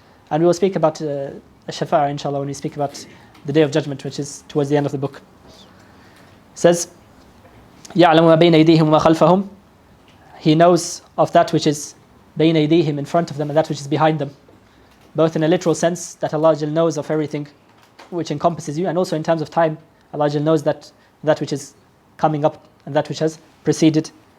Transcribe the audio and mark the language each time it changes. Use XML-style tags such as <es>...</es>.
<en>And we will speak about Shafa'a inshallah when we speak about the Day of Judgment, which is towards the end of the book. It says,</en> <ar>يَعْلَمُ مَا بَيْنَ أَيْدِيهِمْ وَمَا خَلْفَهُم.</ar> <en>He knows of that which is</en> <ar>بَيْنَ أَيْدِيهِمْ,</ar> <en>in front of them, and that which is behind them. Both in a literal sense, that Allah knows of everything which encompasses you, and also in terms of time, Allah knows that which is coming up and that which has preceded.</en>